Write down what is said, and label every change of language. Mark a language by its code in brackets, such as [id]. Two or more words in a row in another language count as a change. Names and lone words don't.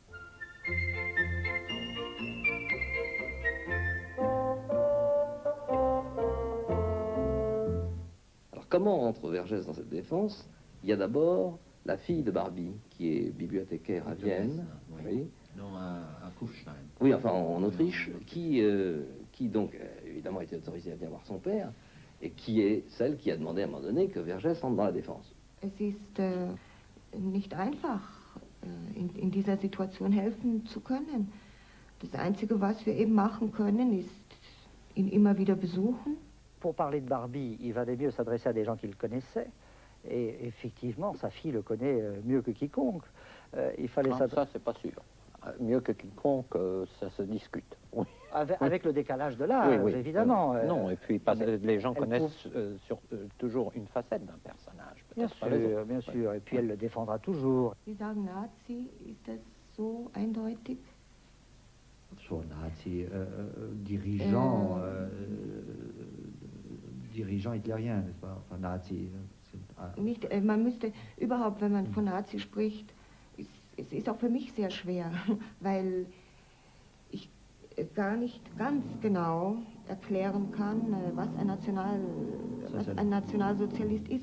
[fr] Alors comment entre Vergès dans cette défense? Il y a d'abord la fille de Barbie, qui est bibliothécaire à Vienne. Oui. Non, à Kufstein. Oui, enfin en Autriche, qui donc évidemment a été autorisée à venir voir son père, et qui est celle qui a demandé à un moment donné que Vergès entre dans la défense. [de] Es ist nicht einfach, in dieser Situation helfen zu können. Das Einzige, was wir eben machen können, ist ihn immer wieder besuchen. [fr] Pour parler de Barbie, il valait mieux s'adresser à des gens qui le connaissaient. Et effectivement, sa fille le connaît mieux que quiconque. Il fallait Ça, c'est pas sûr. Mieux que quiconque, ça se discute. Oui. Avec le décalage de l'âge, oui, oui. évidemment. Non, et puis les gens connaissent toujours une facette d'un personnage. Bien sûr, bien sûr. Et puis elle le défendra toujours. [de] Sie sagen Nazi, ist das so eindeutig? So Nazi, [fr] dirigeant hitlérien, n'est-ce pas? Enfin, Nazi. [de] Nicht, man müsste überhaupt, wenn man von Nazi spricht, es ist auch für mich sehr schwer, weil gar nicht ganz genau erklären kann, was ein Nationalsozialist ist.